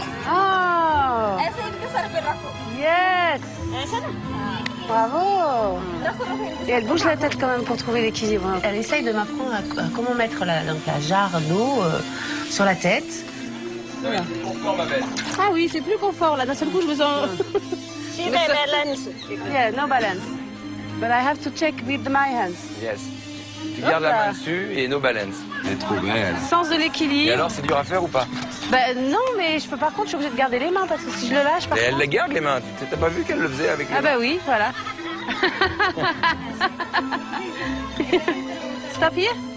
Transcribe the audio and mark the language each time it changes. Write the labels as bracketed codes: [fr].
[en] Oh! Yes! Bravo! [fr] Et elle bouge la tête quand même pour trouver l'équilibre. Elle essaye de m'apprendre à comment mettre la jarre d'eau sur la tête. Voilà. Confort, ma belle. Ah oui, c'est plus confort là. D'un seul coup, je me sens... [en] Yeah, no balance. But I have to check with my hands. Yes. [fr] Tu gardes la main dessus et [en] no balance. [fr] Elle est trop belle. Sens de l'équilibre. Et alors, c'est dur à faire ou pas? Ben non, mais je peux par contre, je suis obligée de garder les mains parce que si je le lâche, par Et elle contre... les garde les mains. T'as pas vu qu'elle le faisait avec les mains? Ah bah oui, voilà. [en] Stop here.